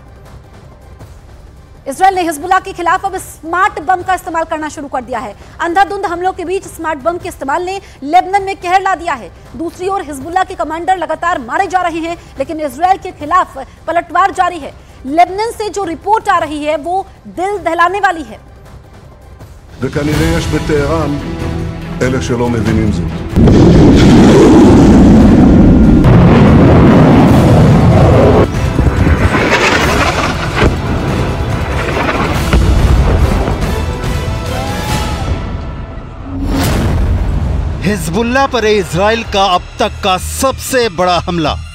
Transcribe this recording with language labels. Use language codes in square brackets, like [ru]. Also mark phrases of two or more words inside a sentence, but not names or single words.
[hi] इजराइल ने हिजबुल्लाह के खिलाफ अब स्मार्ट बम का इस्तेमाल करना शुरू कर दिया है। अंधाधुंध हमलों के बीच स्मार्ट बम के इस्तेमाल ने लेबनान में कहर ला दिया है। दूसरी ओर हिजबुल्लाह के कमांडर लगातार मारे जा रहे हैं, लेकिन इजराइल के खिलाफ पलटवार जारी है। लेबनान से जो रिपोर्ट आ रही है वो दिल दहलाने वाली है। [he] וכנראה יש בטהרן אלה שלא מבינים זאת. [hi] हिजबुल्लाह पर इजराइल का अब तक का सबसे बड़ा हमला।